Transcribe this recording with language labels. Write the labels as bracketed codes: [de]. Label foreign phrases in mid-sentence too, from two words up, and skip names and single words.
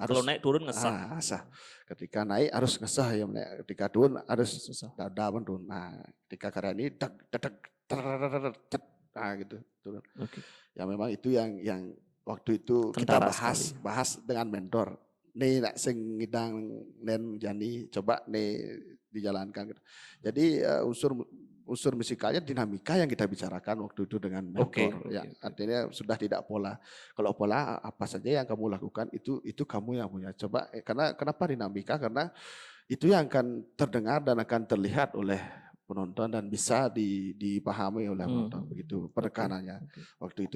[id] kalau naik turun ngesah. Ketika naik harus ngesah ya, ketika turun harus dada turun. Nah, ketika karya ini gitu turun. Ya memang itu yang waktu itu kita bahas dengan mentor. [ban] Nih nak sing ngidang nen Jani [id] coba nih dijalankan. Jadi unsur musikalnya dinamika yang kita bicarakan waktu itu dengan mentor. Artinya sudah tidak pola. Kalau pola apa saja yang kamu lakukan itu kamu yang punya. Coba karena kenapa dinamika? Karena itu yang akan terdengar dan akan terlihat oleh penonton dan bisa dipahami oleh penonton, begitu penekanannya waktu itu.